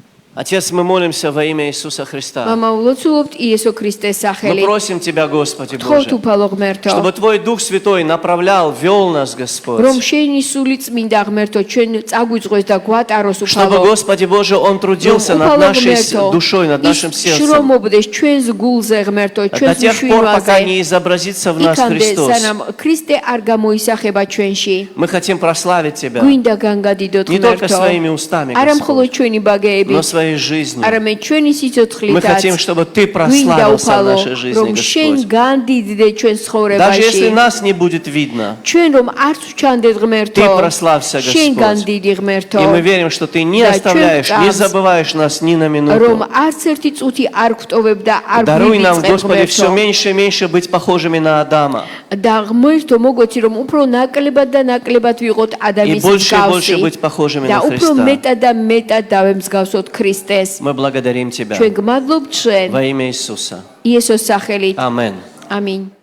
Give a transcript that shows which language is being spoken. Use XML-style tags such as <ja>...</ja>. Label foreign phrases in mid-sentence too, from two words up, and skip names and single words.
<ru>Отец, мы молимся во имя Иисуса Христа.</ru> <ka>მამა ულოცულობთ იესო ქრისტეს</ka> <ru>Мы</ru> <ka>სახელით.</ka> <ru>просим Тебя, Господи</ru> <ka>თხოვთ</ka> <ru>Боже,</ru> <ka>უფალო ღმერთო,</ka> <ru>чтобы Твой Дух Святой направлял, вел нас, Господь.</ru> <ka>რომ შენი სული წმინდა ღმერთო ჩვენ წაგვიძღვეს და გვატაროს</ka> <ru>Чтобы,</ru> <ka>უფალო.</ka> <ru>Господи Боже, Он трудился над нашей душой, над нашим сердцем.</ru> <ka>შრომობდეს ჩვენს გულზე ღმერთო,</ka> <ru>До</ru> <ka>ჩვენს</ka> <ru>тех пор, пока</ru> <ka>მშვიდობაზე.</ka> <ru>не изобразится в нас</ru> <ka>იქამდე</ka> <ru>Христос.</ru> <ka>სანამ ქრისტე არ გამოისახება ჩვენში.</ka> <ru>Мы хотим прославить Тебя</ru> <ka>გვინდა განგადიდოთ</ka> <ru>не только</ru> <ka>ღმერთო.</ka> <ru>своими устами,</ru> <ka>არა მხოლოდ</ka> <ru>Господь,</ru> <ka>ჩვენი ბაგეებით,</ka> <ru>но своей жизнью.</ru> <ka>არამედ ჩვენი</ka> <ru>Мы</ru> <ka>სიცოცხლითაც.</ka> <ru>хотим, чтобы Ты</ru> <ka>გვინდა</ka> <ru>прославился в</ru> <ka>უფალო,</ka> <ru>нашей жизни,</ru> <ka>რომ შენ</ka> <ru>Господь.</ru> <ka>განდიდდე ჩვენ</ka> <ru>Даже если</ru> <ka>ცხოვრებაში.</ka> <ru>нас не будет видно,</ru> <ka>ჩვენ რომ არც ვჩანდეთ ღმერთო,</ka> <ru>Ты прославься,</ru> <ka>შენ</ka> <ru>Господь.</ru> <ka>განდიდი ღმერთო.</ka> <ru>И мы верим, что Ты не Да, оставляешь, чё не там? забываешь нас ни на</ru> <ka>რომ</ka> <ru>минуту.</ru> <ka>არც ერთი წუთი არ გვტოვებ და არ</ka> <ru>Даруй нам,</ru> <ka>გვივიწყებ</ka> <ru>Господи, все</ru> <ka>ღმერთო.</ka> <ru>меньше и меньше быть похожими на Адама.</ru> <ka>და ღმერთო მოგოცი რომ უფრო ნაკლებად და ნაკლებად ვიყოთ ადამიანის</ka> <ru>И больше</ru> <ka>მსგავსი</ka> <ru>быть похожими</ru> <ka>და</ka> <ru>на</ru> <ka>უფრო</ka> <ru>Христа.</ru> <ka>მეტად და მეტად დავემსგავსოთ ქრისტეს.</ka> <ru>Мы благодарим Тебя</ru> <ka>ჩვენ გმადლობთ შენ</ka> <ru>во имя Иисуса.</ru> <ka>იესოს სახელით.</ka> <ru>Аминь.</ru> <ka>ამინ.</ka>